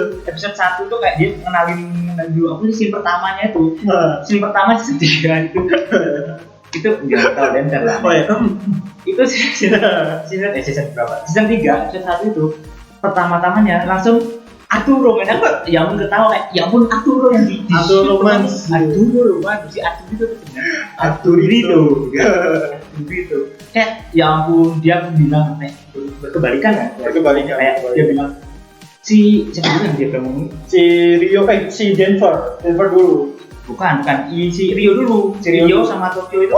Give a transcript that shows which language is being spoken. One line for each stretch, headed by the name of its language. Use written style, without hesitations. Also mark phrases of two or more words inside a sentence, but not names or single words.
Indonesian: Episode 1 tuh kayak dia kenalin dulu apa sih scene pertamanya itu. Scene pertama season 3 itu. Itu enggak tahu dan lah. Oh ya. Itu season berapa?
English: Season 3 episode 1
Indonesian: itu pertama-tamanya langsung Arturo, men aku ya ampun ketawa kayak ya ampun Arturo yang di Arturo romans. Arturo si Arturo itu Arturito gitu. Kayak ya ampun dia bilang kayak berkebalikan kan? Berkebalikan. Kayak dia bilang si siapa yang dia ngomong? Si Rio si Denver dulu. Bukan si Rio dulu. Si Rio sama Tokyo itu.